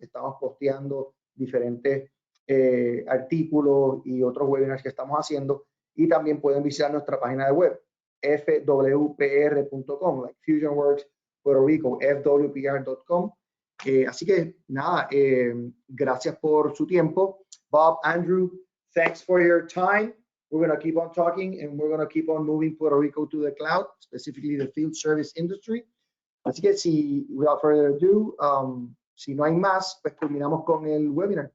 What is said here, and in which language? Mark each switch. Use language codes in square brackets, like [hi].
[es] Estamos posteando diferentes artículos y otros webinars que estamos haciendo y también pueden visitar nuestra página de web fwpr.com, like Fusionworks Puerto Rico, fwpr.com. Así que nada, gracias por su tiempo. [en] Bob, Andrew, thanks for your time. We're going to keep on talking and we're going to keep on moving Puerto Rico to the cloud, specifically the field service industry. [es] Así que [en] without further ado, [es] si no hay más, pues terminamos con el webinar.